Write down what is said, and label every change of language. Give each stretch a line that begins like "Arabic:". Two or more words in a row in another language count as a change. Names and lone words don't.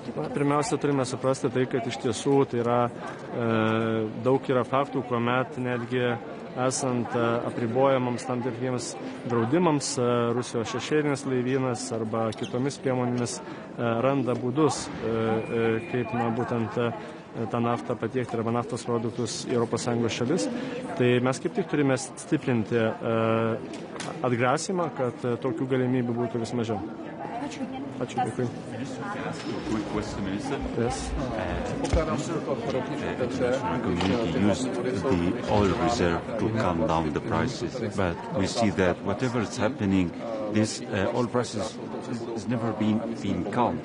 Lithuanian: Pirmiausia, turime suprasti tai, kad iš tiesų tai yra daug yra faktų, kuomet netgi esant apribojamams tam tikriems draudimams, Rusijos šešėlinis laivynas arba kitomis priemonėmis randa būdus, kaip būtent tą naftą patiekti arba naftos produktus į ES šalis. Tai mes kaip tik turime stiprinti atgrasymą, kad tokių galimybių būtų vis mažiau. Ačiū, dėkui.
English: Quick question, Minister. Yes. International community used the oil reserve to calm down the prices, but we see that whatever is happening, this oil prices has never been calmed.